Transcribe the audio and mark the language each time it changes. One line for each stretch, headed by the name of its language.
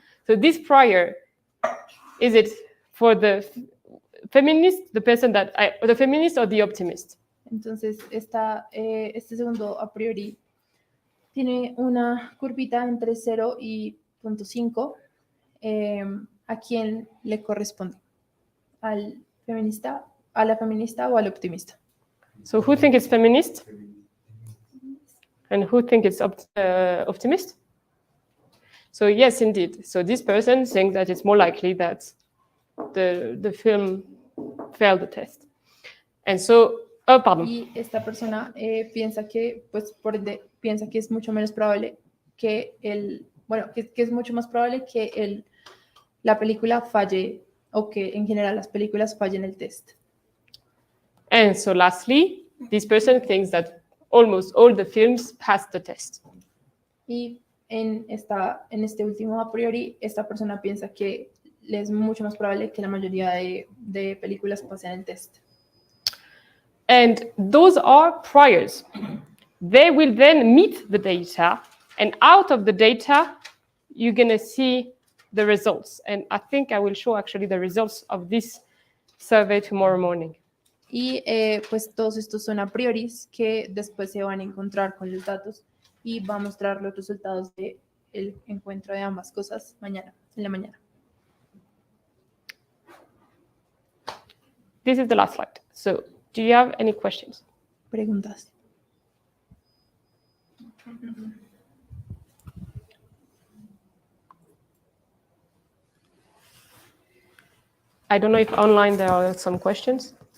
English: So this prior, is it for the feminist, the feminist or the optimist?
Spanish: Entonces, este segundo a priori tiene una curvita entre 0 y 0.5. ¿A quién le corresponde? ¿Al feminista, a la feminista o al optimista?
English: So who think it's feminist? And who think it's optimist? So yes, indeed. So this person thinks that it's more likely that the film failed the test. And so, pardon.
Spanish: Y esta persona piensa que, pues, por ende, piensa que es mucho menos probable que que es mucho más probable que la película falle, o que en general las películas fallen el test.
English: And so lastly, this person thinks that almost all the films passed the test.
Spanish: Y en este último a priori, esta persona piensa que es mucho más probable que la mayoría de películas pasen el test.
English: And those are priors. They will then meet the data, and out of the data, you're going to see the results. And I think I will show actually the results of this survey tomorrow morning.
Spanish: Y pues todos estos son a prioris que después se van a encontrar con los datos y va a mostrar los resultados del encuentro de ambas cosas en la mañana.
English: This is the last slide. So, do you have any questions?
Spanish: Preguntas.
English: I don't know if online there are some questions.